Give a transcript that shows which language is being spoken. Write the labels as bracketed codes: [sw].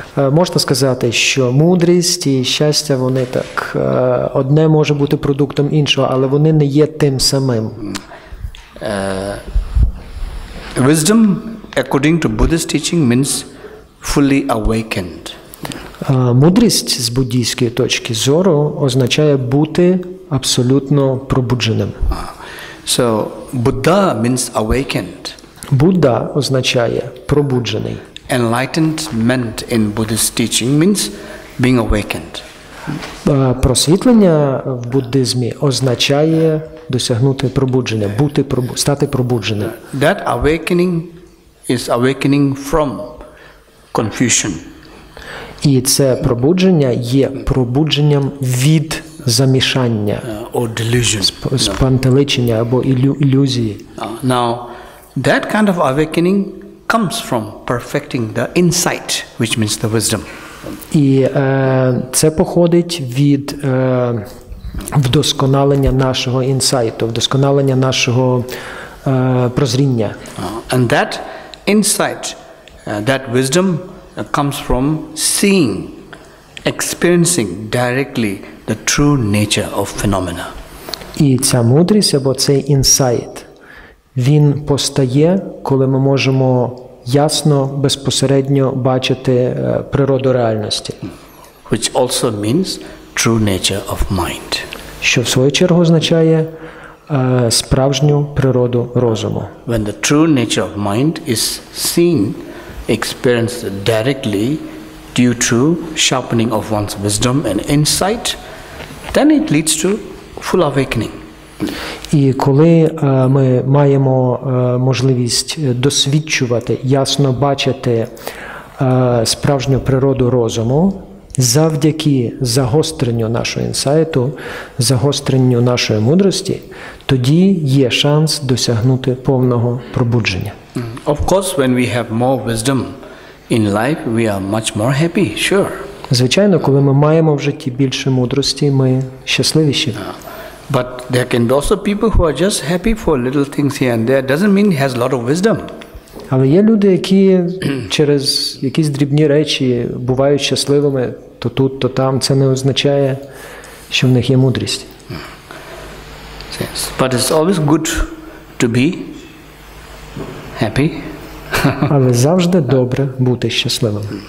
[uk] Можна сказати, що мудрість і щастя, вони так, одне може бути продуктом іншого, але вони не є тим самим. [en] Wisdom, according to Buddhist teaching, means fully awakened. [uk] Мудрість з буддійської точки зору означає бути абсолютно пробудженим. [en] So Buddha means awakened. [uk] Будда означає пробуджений. [en] Enlightenment in Buddhist teaching means being awakened. [uk] Просвітлення в буддизмі означає досягнути пробудження, стати пробудженим. [en] That awakening is awakening from confusion. [uk] І це пробудження є пробудженням від замішання, [en] Or delusion. [uk] спантеличення або ілюзії. [en] Now, that kind of awakening comes from perfecting the insight, which means the wisdom. [uk] І це походить від вдосконалення нашого інсайту, вдосконалення нашого прозріння. [en] And that insight, that wisdom comes from seeing, experiencing directly the true nature of phenomena. [uk] І ця мудрість або цей інсайт, він постає, коли ми можемо ясно, безпосередньо бачити природу реальності. [en] Which also means true nature of mind. [uk] Що в свою чергу означає справжню природу розуму. [en] When the true nature of mind is seen, experienced directly due to sharpening of one's wisdom and insight, then it leads to full awakening. [uk] І коли ми маємо можливість досвідчувати, ясно бачити справжню природу розуму, завдяки загостренню нашого інсайту, загостренню нашої мудрості, тоді є шанс досягнути повного пробудження. [en] Of course, when we have more wisdom in life, we are much more happy, sure. [uk] Звичайно, коли ми маємо в житті більше мудрості, ми щасливіші. [en] But there can be also people who are just happy for little things here and there. Doesn't mean he has a lot of wisdom. [uk] Але є люди, які через якісь дрібні речі бувають щасливими то тут, то там. Це не означає, що в них є мудрість. [en] Yes. But it's always good to be happy. [uk] Але завжди добре бути щасливим.